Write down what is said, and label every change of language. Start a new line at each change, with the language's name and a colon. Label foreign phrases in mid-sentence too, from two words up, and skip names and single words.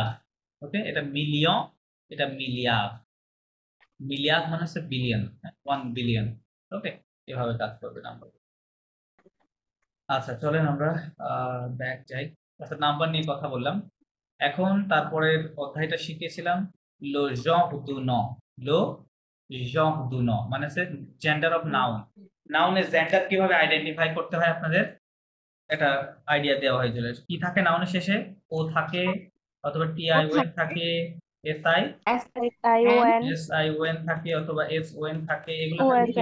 Bangla: ওকে, এটা মিলিয়ন, এটা মিলিয়ার। মিলিয়ার মানে হচ্ছে বিলিয়ন, 1 বিলিয়ন। ওকে, এভাবে কাজ করবে নাম্বার। আচ্ছা, চলেন আমরা ব্যাক যাই। আচ্ছা, নাম্বার নিয়ে কথা বললাম। এখন তারপরের অধ্যায়টা শিখেছিলাম
French: le genre du nom, le genre du nom
Bangla: মানে হচ্ছে
English: gender of noun.
Bangla: নাউনের জেন্ডার কিভাবে আইডেন্টিফাই করতে হয় আপনাদের একটা আইডিয়া দেওয়া হয়েছিল। কি থাকে নাউনের শেষে? ও থাকে, অথবা টিআইওএন থাকে, এসআই
English: SION
Bangla: এসআইওএন থাকে, অথবা এসওএন থাকে। এগুলো থাকলে কি